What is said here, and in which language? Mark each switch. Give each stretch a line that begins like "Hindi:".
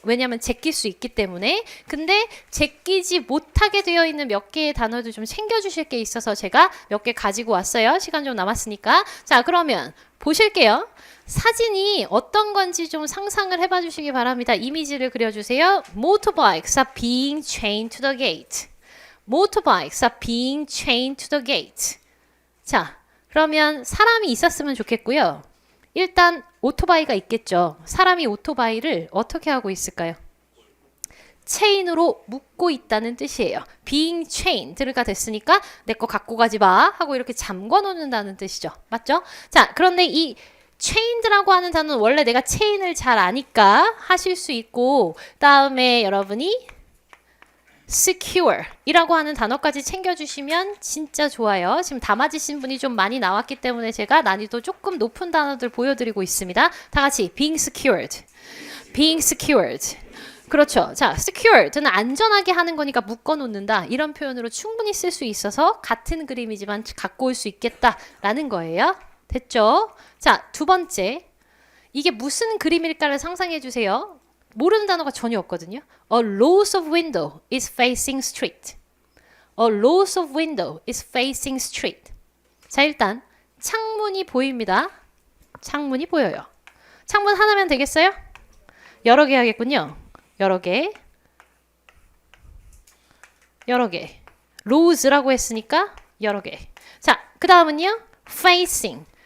Korean: 왜냐하면 제낄 수 있기 때문에. 근데 제끼지 못하게 되어 있는 몇 개의 단어들 좀 챙겨주실 게 있어서 제가 몇 개 가지고 왔어요. 시간 좀 남았으니까. 자, 그러면 보실게요. 사진이 어떤 건지 좀 상상을 해봐 주시기 바랍니다. 이미지를 그려주세요.
English: Motorbikes are being chained to the gate. Motorbikes are being chained to the gate.
Korean: 자, 그러면 사람이 있었으면 좋겠고요. 일단 오토바이가 있겠죠. 사람이 오토바이를 어떻게 하고 있을까요? 체인으로 묶고 있다는 뜻이에요.
English: being chained
Korean: 가 됐으니까 내 거 갖고 가지 마 하고 이렇게 잠궈 놓는다는 뜻이죠. 맞죠? 자, 그런데 이 chained라고 하는 단어는 원래 내가 체인을 잘 아니까 하실 수 있고 다음에 여러분이 secure 이라고 하는 단어까지 챙겨주시면 진짜 좋아요. 지금 다 맞으신 분이 좀 많이 나왔기 때문에 제가 난이도 조금 높은 단어들 보여드리고 있습니다. 다 같이
English: being secured, being secured.
Korean: 그렇죠. 자, secured는 안전하게 하는 거니까 묶어놓는다. 이런 표현으로 충분히 쓸 수 있어서 같은 그림이지만 갖고 올 수 있겠다라는 거예요. 됐죠? 자, 두 번째. 이게 무슨 그림일까를 상상해 주세요. 모르는 단어가 전혀 없거든요.
English: A rows of window is facing street. A rows of window is facing street.
Korean: 자, 일단 창문이 보입니다. 창문이 보여요. 창문 하나면 되겠어요? 여러 개 하겠군요. 여러 개. 여러 개. rows라고 했으니까 여러 개. 자, 그 다음은요. facing.